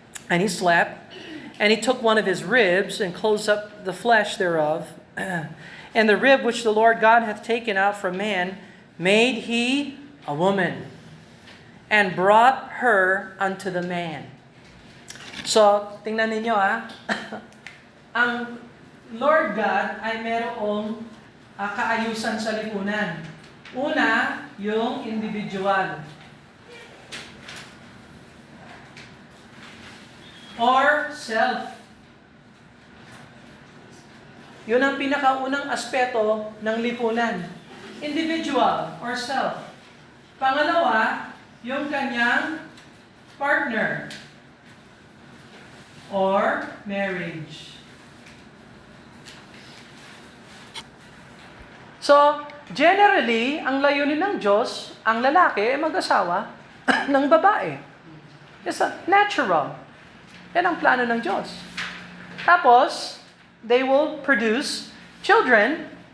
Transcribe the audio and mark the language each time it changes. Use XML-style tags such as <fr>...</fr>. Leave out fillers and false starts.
<en>And he slept, and he took one of his ribs and closed up the flesh thereof. And the rib which the Lord God hath taken out from man, made he a woman, and brought her unto the man.</en> <tl>So, tingnan ninyo ang Lord God ay merong kaayusan sa lipunan. Una, yung individual.</tl> <en>Or self.</en> <tl>Yun ang pinakaunang aspeto ng lipunan.</tl> <en>Individual or self.</en> <tl>Pangalawa, yung kanyang</tl> <en>partner or marriage. So, generally,</en> <tl>ang layunin ng Diyos, ang lalaki ay mag-asawa ng babae.</tl> <en>It's natural. Yan ang plano ng Diyos. Tapos, they will produce children.</en>